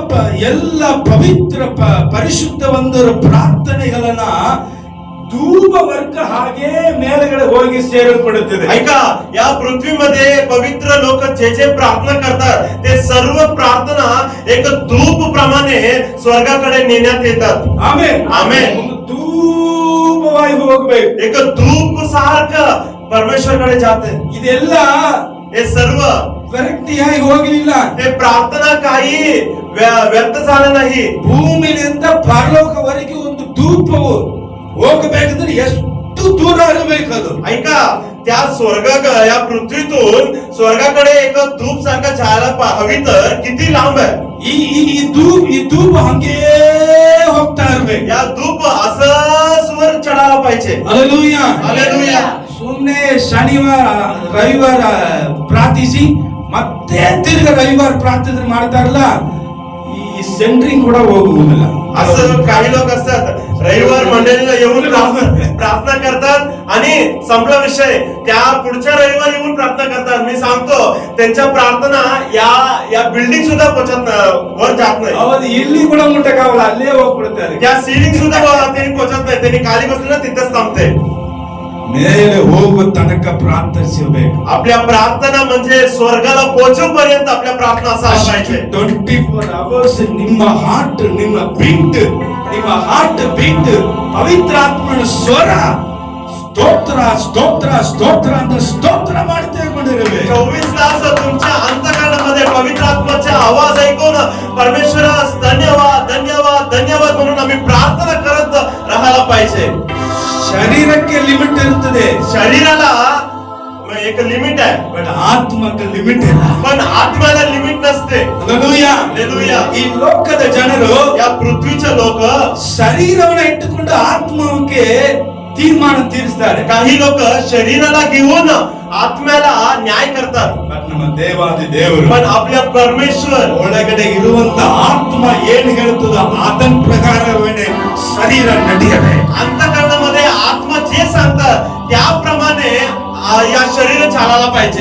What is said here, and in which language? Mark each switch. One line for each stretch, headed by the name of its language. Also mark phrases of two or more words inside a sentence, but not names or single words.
Kannada: ಎಲ್ಲ ಪವಿತ್ರ ಪರಿಶುದ್ಧವಂದರ ಪ್ರಾರ್ಥನೆಗಳನ್ನ ಧೂಪ ವರ್ಗ ಹಾಗೆ ಮೇಲಗಡೆ ಹೋಗಿ ಸೇರಪಡುತ್ತದೆ.
Marathi: ऐका, या पृथ्वीमध्ये पवित्र लोक जे जे प्रार्थना करतात ते सर्व प्रार्थना एक धूप प्रमाणे स्वर्गाकडे नेण्यात येतात. आमेन आमेन.
Kannada: धूपವಾಗಿ ಹೋಗಬೇಕು.
Marathi: एक धूप सारखं परमेश्वरकडे जाते.
Kannada: ಇದೆಲ್ಲ
Marathi: हे सर्व
Kannada: ವ್ಯಕ್ತಿಯಾಗಿ ಹೋಗಲಿಲ್ಲ.
Marathi: ते प्रार्थना काही व्यर्थ झालं नाही.
Kannada: ಭೂಮಿಯಿಂದ ಪರಲೋಕವರೆಗೆ ಒಂದು ಧೂಪವು ಹೋಗಬೇಕಂದ್ರೆ ಎಷ್ಟು ದೂರ ಇರಬೇಕು ಅದು.
Marathi: ऐका, त्या या पृथ्वीतून स्वर्गाकडे एक धूप सारखं जायला हवी तर किती लांब आहे.
Kannada: ಈ ಧೂಪ ಹಂಗೆ ಹೋಗ್ತಾ ಇರಬೇಕು.
Marathi: या धूप असंच वर चढायला पाहिजे. हालेलुया हालेलुया.
Kannada: ಸುಮ್ಮನೆ ಶನಿವಾರ ರವಿವಾರ ಪ್ರಾರ್ಥಿಸಿ ಮತ್ತೆ ತಿರ್ಗ ರವಿವಾರ ಪ್ರಾರ್ಥನೆ ಮಾಡ್ತಾರಲ್ಲ, ಈ ಸೆಂಟ್ರಿಂಗ್ ಕೂಡ ಹೋಗುವುದಿಲ್ಲ.
Marathi: असं काही लोक असतात, रविवार मंडळीला येऊन प्रार्थना करतात आणि संपला विषय. त्या पुढच्या रविवारी येऊन प्रार्थना करतात. मी सांगतो त्यांच्या प्रार्थना या बिल्डिंग सुद्धा वर जात नाही.
Kannada: ಹೌದು, ಇಲ್ಲಿ ಕೂಡ ಮುಟ್ಟಕ್ಕಾಗಲ್ಲ, ಅಲ್ಲೇ ಹೋಗ್ಬಿಡ್ತಾರೆ.
Marathi: त्या सिलिंग सुद्धा त्यांनी पोहोचत नाही. त्यांनी खाली बसले तिथंच थांबते.
Kannada: ಮೇಲೆ ಹೋಗುವ ತನಕ ಪ್ರಾರ್ಥಿಸಬೇಕು.
Marathi: आपल्या प्रार्थना म्हणजे स्वर्गाला पोहोचेपर्यंत आपल्या प्रार्थना असायला पाहिजे.
Kannada: 24 hours ನಿಮ್ಮ ಹಾರ್ಟ್, ನಿಮ್ಮ ಬೀಟ್ ಪವಿತ್ರಾತ್ಮನ ಸ್ವರ ಸ್ತೋತ್ರ ಸ್ತೋತ್ರ ಸ್ತೋತ್ರ ಅಂತ ಸ್ತೋತ್ರ ಮಾಡ್ತಾ ಕೊಂಡಿರಬೇಕು.
Marathi: 24 तास तुमच्या अंतःकरणामध्ये पवित्र आत्म्याचा आवाज ऐकून परमेश्वरास धन्यवाद धन्यवाद धन्यवाद म्हणून आम्ही प्रार्थना करत राहायला पाहिजे.
Kannada: शरीरಕ್ಕೆ ಲಿಮಿಟ್ ಇರುತ್ತದೆ.
Marathi: शरीराला एक लिमिट आहे,
Kannada: पण ಆತ್ಮಕ್ಕೆ ಲಿಮಿಟ್ ಇಲ್ಲ.
Marathi: पण आत्म्याला लिमिट नसते. हालेलुया हालेलुया.
Kannada: ಈ ಲೋಕದ ಜನರು
Marathi: या पृथ्वीचे लोक
Kannada: ಶರೀರವನ್ನು ಇಟ್ಟುಕೊಂಡು ಆತ್ಮಕ್ಕೆ ತೀರ್ಮಾನ ತೀರಿಸ್ತಾರೆ.
Marathi: काही लोक शरीराला घेऊन आत्म्याला न्याय करतात.
Kannada: ನಮ್ಮ ದೇವಾದಿ ದೇವರು,
Marathi: पण आपल्या परमेश्वर
Kannada: ಒಳಗಡೆ ಇರುವಂತ ಆತ್ಮ ಏನು ಹೇಳುತ್ತದೋ ಅದರ ಪ್ರಕಾರವೇ ಶರೀರ ನಡೆಯಬೇಕು.
Marathi: अंतःकरणामध्ये आत्मा जे सांगतात त्याप्रमाणे या शरीर चालायला पाहिजे.